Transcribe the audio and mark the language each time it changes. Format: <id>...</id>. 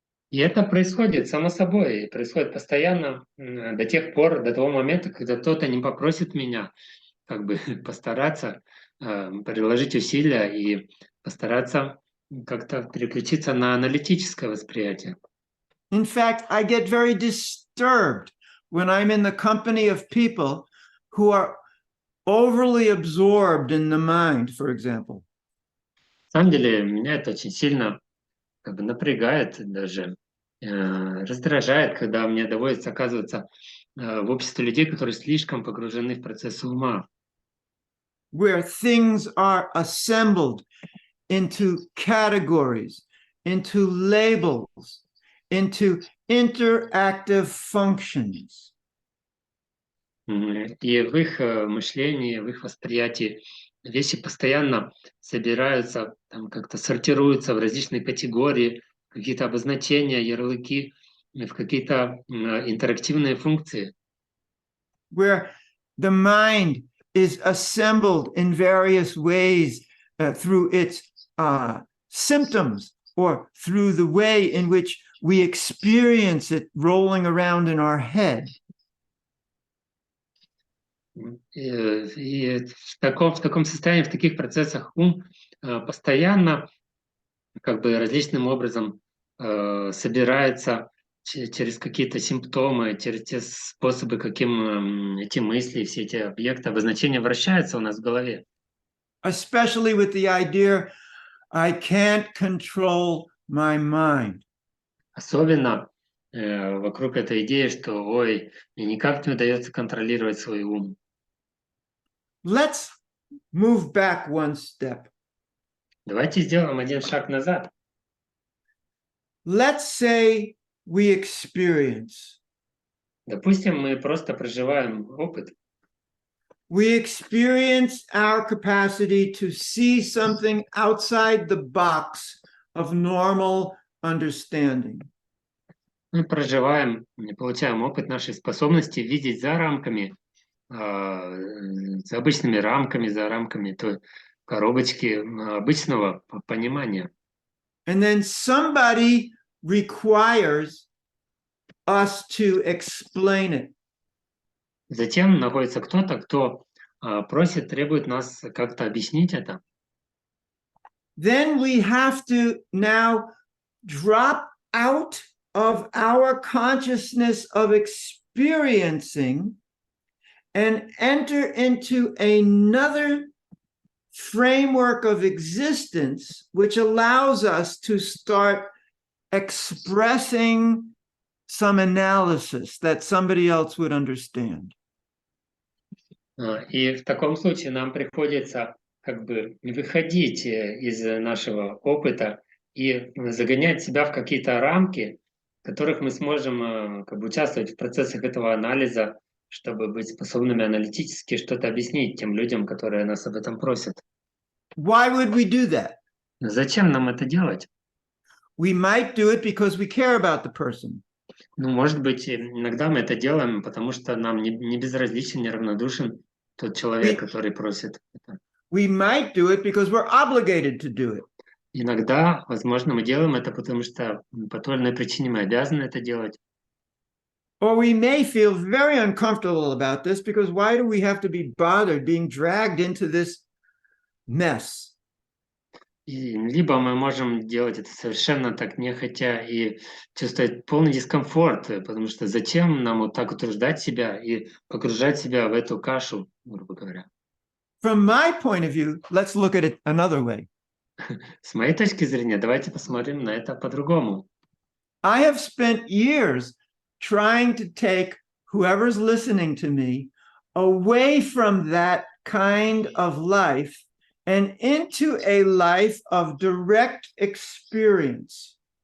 <ru>И это происходит само собой, и происходит постоянно до тех пор, до того момента, когда кто-то не попросит меня как бы постараться приложить усилия и постараться как-то переключиться на аналитическое восприятие.</ru> <en>In fact, I get very disturbed when I'm in the company of people who are overly absorbed in the mind, for example.</en> <ru>На самом деле, меня это очень сильно как бы напрягает, даже раздражает, когда мне доводится оказываться в обществе людей, которые слишком погружены в процессы ума.</ru> <en>Where things are assembled into categories, into labels, into interactive functions.</en> <ru>И в их мышлении, в их восприятии вещи постоянно собираются, там как-то сортируются в различные категории, какие-то обозначения, ярлыки, в какие-то интерактивные функции.</ru> <en>Where the mind is assembled in various ways through its symptoms or through the way in which we experience it rolling around in our head.</en> <ru>И в таком состоянии, в таких процессах ум постоянно как бы различным образом собирается через какие-то симптомы, через те способы, каким эти мысли, все эти объекты, обозначения вращаются у нас в голове.</ru> <en>Especially with the idea, I can't control my mind.</en> <ru>Особенно вокруг этой идеи, что, ой, мне никак не удается контролировать свой ум.</ru> <en>Let's move back one step.</en> <ru>Давайте сделаем один шаг назад.</ru> <en>Let's say we experience.</en> <ru>Допустим, мы просто проживаем опыт.</ru> <en>We experience our capacity to see something outside the box of normal understanding.</en> <ru>Мы проживаем, получаем опыт нашей способности видеть за рамками, за обычными рамками, за рамками той коробочки обычного понимания.</ru> <en>And then somebody requires us to explain it.</en> <ru>Затем находится кто-то, кто просит, требует нас как-то объяснить это.</ru> <en>Then we have to now drop out of our consciousness of experiencing and enter into another framework of existence, which allows us to start expressing some analysis that somebody else would understand.</en> <ru>И в таком случае нам приходится как бы выходить из нашего опыта и загонять себя в какие-то рамки, в которых мы сможем как бы участвовать в процессах этого анализа, чтобы быть способными аналитически что-то объяснить тем людям, которые нас об этом просят.</ru> <en>Why would we do that?</en> <ru>Зачем нам это делать?</ru> <en>We might do it because we care about the person.</en> <ru>Ну, может быть, иногда мы это делаем, потому что нам не безразличен, не равнодушен тот человек, который просит это.</ru> <en>We might do it because we're obligated to do it.</en> <ru>Иногда, возможно, мы делаем это, потому что по той или иной причине мы обязаны это делать.</ru> <en>Or we may feel very uncomfortable about this because why do we have to be bothered being dragged into this mess?</en> <ru>Либо мы можем делать это совершенно так нехотя и чувствовать полный дискомфорт, потому что зачем нам вот так утруждать себя и погружать себя в эту кашу, грубо говоря.</ru> <en>From my point of view, let's look at it another way.</en> <ru>С моей точки зрения, давайте посмотрим на это по-другому.</ru> <en>I have spent years trying to take whoever's listening to me away from that kind of life and into a life of direct experience.</en>